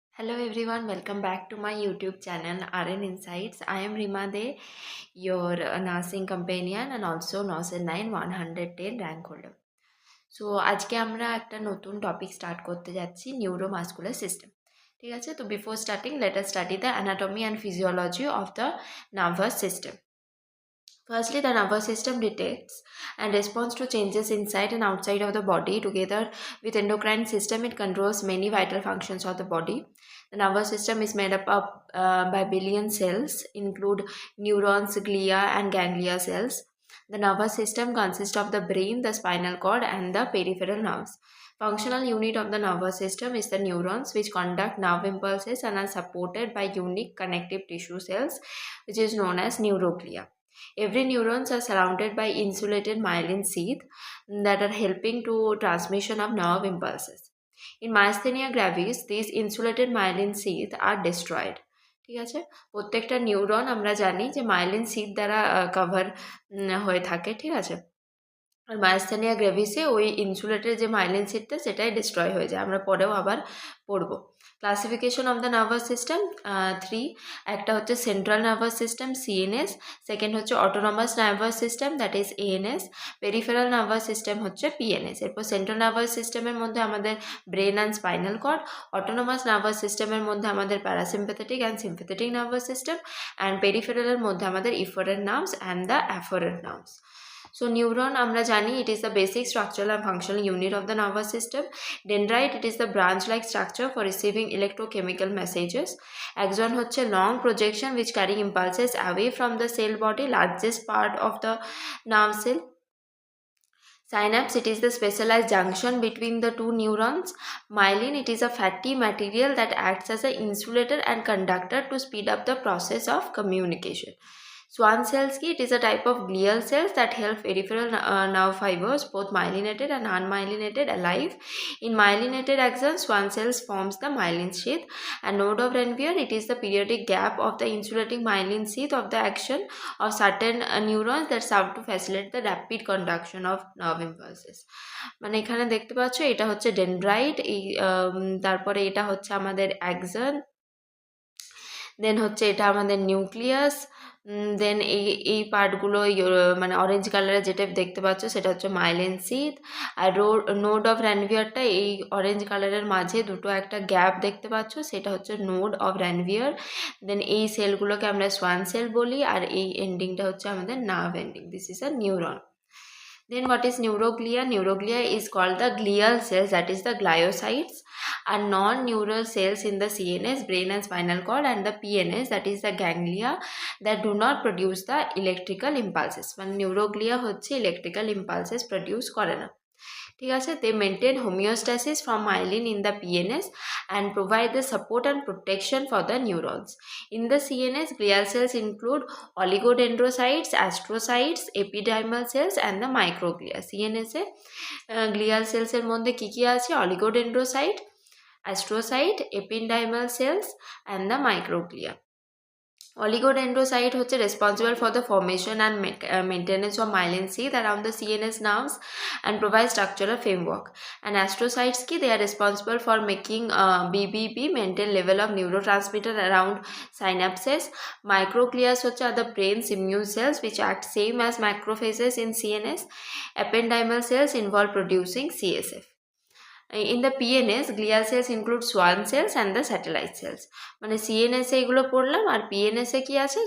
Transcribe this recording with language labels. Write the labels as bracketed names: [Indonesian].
[English] Hello everyone, welcome back to my YouTube channel RN Insights. I am Rima De, your nursing companion and also Norcet 9 110 rank holder. [Bangla] So আজকে আমরা একটা নতুন topic start করতে যাচ্ছি neuromuscular system. ঠিক আছে, তো [English] Before starting let us study the anatomy and physiology of the nervous system. Firstly, the nervous system detects and responds to changes inside and outside of the body. Together with endocrine system, it controls many vital functions of the body. The nervous system is made up of by billion cells, include neurons, glia, and ganglia cells. The nervous system consists of the brain, the spinal cord, and the peripheral nerves. Functional unit of the nervous system is the neurons, which conduct nerve impulses and are supported by unique connective tissue cells, which is known as neuroglia. Every neurons are surrounded by insulated myelin sheath that are helping to transmission of nerve impulses. In myasthenia gravis, these insulated myelin sheath are destroyed. [Bangla] ঠিক আছে, প্রত্যেকটা neuron আমরা জানি যে myelin sheet দ্বারা cover হয়ে থাকে। ঠিক আছে, আর মায়াস্থেনিয়া গ্রেভিসে ওই ইনসুলেটের যে মাইলিন শীটটা সেটাই ডিস্ট্রয় হয়ে যায়, আমরা পরেও আবার পড়ব। [English] classification of the nervous system [Bangla] 3, একটা হচ্ছে central nervous system CNS, second হচ্ছে autonomous nervous system that is ANS, peripheral nervous system হচ্ছে পিএনএস। এরপর সেন্ট্রাল নার্ভাস সিস্টেমের মধ্যে আমাদের brain and spinal cord, autonomous nervous সিস্টেমের মধ্যে আমাদের parasympathetic and sympathetic nervous system, and পেরিফেরালের মধ্যে আমাদের efferent nerves and the afferent nerves. [English] So neuron [Bangla] আমরা জানি [English] it is the basic structural and functional unit of the nervous system. Dendrite, it is the branch like structure for receiving electrochemical messages. Axon হচ্ছে long projection which carry impulses away from the cell body, largest part of the nerve cell. Synapse, it is the specialized junction between the two neurons. Myelin, it is a fatty material that acts as an insulator and conductor to speed up the process of communication. Swan cells, it is a type of glial cells that help peripheral nerve fibers, both myelinated and unmyelinated, alive. In myelinated axons, Swan cells forms the myelin sheath, and node of Ranvier, it is the periodic gap of the insulating myelin sheath of the action of certain neurons that serve to facilitate the rapid conduction of nerve impulses. [Bangla] মানে এখানে দেখতে পাচ্ছ এটা হচ্ছে dendrite, এই তারপরে এটা হচ্ছে আমাদের অ্যাক্সন, দেন হচ্ছে এটা আমাদের নিউক্লিয়াস, দেন এই পার্টগুলো মানে অরেঞ্জ কালারে যেটা দেখতে পাচ্ছ সেটা হচ্ছে মাইলিন শীথ, আর নোড অফ র্যানভিয়ারটা এই অরেঞ্জ কালারের মাঝে দুটো একটা গ্যাপ দেখতে পাচ্ছ সেটা হচ্ছে নোড অফ র্যানভিয়ার। দেন এই সেলগুলোকে আমরা সোয়ান সেল বলি, আর এই এন্ডিংটা হচ্ছে আমাদের nerve ending. [English] This is a neuron. Then what is neuroglia? Neuroglia is called the glial cells, that is the gliocytes, are non-neural cells in the CNS, brain and spinal cord, and the PNS, that is the ganglia, that do not produce the electrical impulses. [Bangla] মানে neuroglia হচ্ছে electrical impulses produce করে না। ঠিক আছে, [English] they maintain homeostasis from myelin in the PNS and provide the support and protection for the neurons. In the CNS, glial cells include oligodendrocytes, astrocytes, epidermal cells and the microglia. [Bangla] CNS A glial cells এর মধ্যে কি আছে? [English] oligodendrocyte, astrocyte, epidermal cells and the microglia. Oligodendrocyte হচ্ছে responsible for the formation and maintenance of myelin sheath around the CNS nerves and provide structural framework. And astrocytes they are responsible for making BBB, maintain level of neurotransmitter around synapses. Microglia are the brain's immune cells which act same as macrophages in CNS. Ependymal cells involve producing CSF. In the PNS, glial cells include swan cells and the satellite cells. [Bangla] মানে CNS এ এগুলো পড়লাম, আর PNS এ কি আছে?